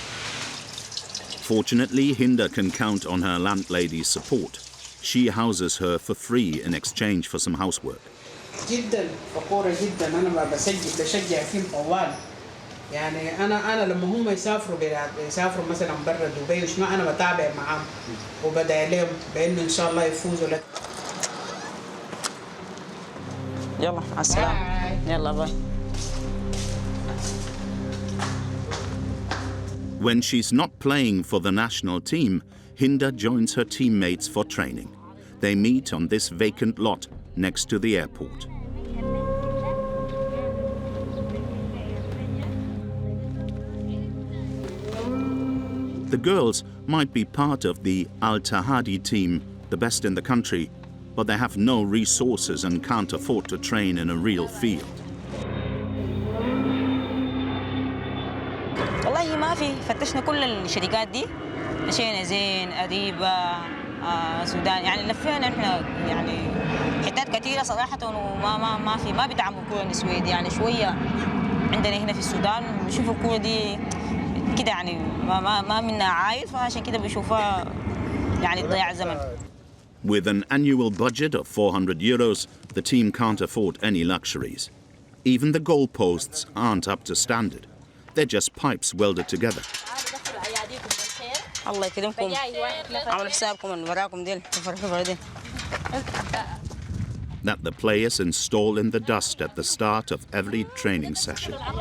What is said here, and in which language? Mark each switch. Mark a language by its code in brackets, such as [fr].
[en] Fortunately, Hinda can count on her landlady's support. She houses her for free in exchange for some housework. [ar] جدا فخورة جدا أنا بشجع فيهم طوال يعني أنا لما هم يسافروا مثلا برا دبي وشنو أنا بتابع معهم وبدعي لهم بإنه إن شاء الله يفوزوا لك. يلا مع السلامة. يلا باي. [en] When she's not playing for the national team, Hinda joins her teammates for training. They meet on this vacant lot next to the airport. The girls might be part of the Al-Tahadi team, the best in the country, but they have no resources and can't afford to train in a real field. [ar] والله ما في فتشنا كل الشركات دي مشينا زين أديبة سودان يعني لفينا احنا يعني حتات كثيرة صراحة وما ما بيدعموا الكورة النسوية دي يعني شوية عندنا هنا في السودان بيشوفوا الكورة دي كده يعني ما منها عايل فعشان كده بيشوفها يعني ضياع زمن. [en] With an annual budget of €400, the team can't afford any luxuries. Even the goalposts aren't up to standard. They're just pipes welded together. [ar] الله يكرمكم عملوا حسابكم من وراكم ديل [en] That the players install in the dust at the start of every training session.